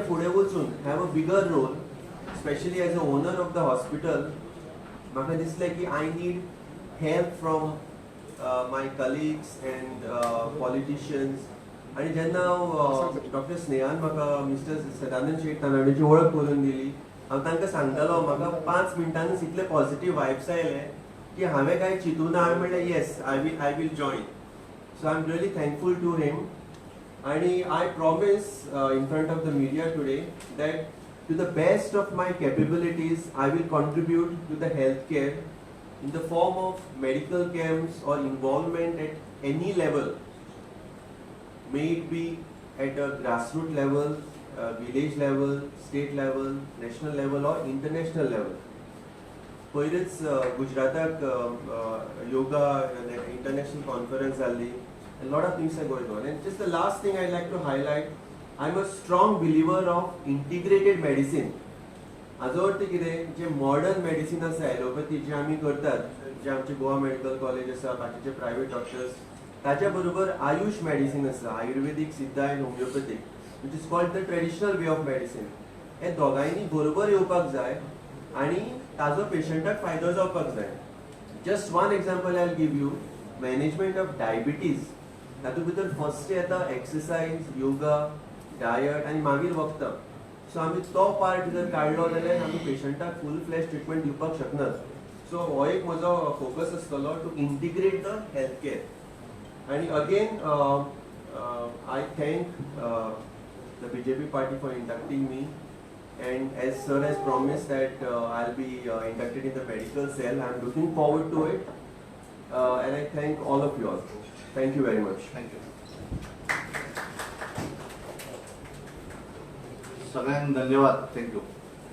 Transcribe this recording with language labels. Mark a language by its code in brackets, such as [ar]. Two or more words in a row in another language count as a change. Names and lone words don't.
[kok] फुडें वचून [en] have a bigger role specially as a owner of the hospital [kok] म्हाका दिसलें की [en] I need help from my colleagues and politicians [kok] आनी जेन्ना डॉक्टर स्नेहान म्हाका मिस्टर सदानंद शेट तानावडेची वळख करून दिली हांव तांकां सांगतालो म्हाका 5 मिनटांनीच इतले [en] positive vibes [kok] आयले की हांवें कांय चिंतूना हांवें म्हणलें [en] Yes I will join so I am really thankful to him आनी I promise in front of the media today that to the best of my capabilities I will contribute to the health care in the form of medical camps or involvement at any level, may it be at a grassroots level, village level, state level, national level or international level. [kok] पयलींच गुजराताक [en] yoga international conference जाल्ली, a lot of things are going on. And just the last thing I'd like to highlight, I'm a strong believer of integrated medicine. [kok] हाजो अर्थ कितें जे [en] modern medicine [kok] आसा एलोपॅथी जे आमी करतात जे आमचे गोवा मेडिकल कॉलेज आसा बाकीचे [en] private doctors [kok] ताच्या बरोबर [en] AYUSH medicine [kok] आसा आयुर्वेदीक [en] Siddha and homeopathic which is called the traditional way of medicine [kok] हे दोगांयनी बरोबर येवपाक जाय आनी ताजो पेशंटाक फायदो जावपाक जाय जस्ट [en] One example I give you management of diabetes [kok] तातूंत भितर फर्स्ट येता एक्सरसाइज योगा डायट आनी मागीर वखदां सो आमी तो पार्ट जर काडलो जाल्यार आमी पेशंटाक फूल फ्लॅश ट्रिटमेंट दिवपाक शकनात सो हो एक म्हजो फोकस आसतलो [en] to integrate the health care आनी again I thank the BJP party for inducting me and as sir has promised that I'll be inducted in the medical cell. I'm looking forward to it and I thank all of you all. Thank you very much. Thank you. [kok] सगळ्यांक धन्यवाद. [en] थँक्यू.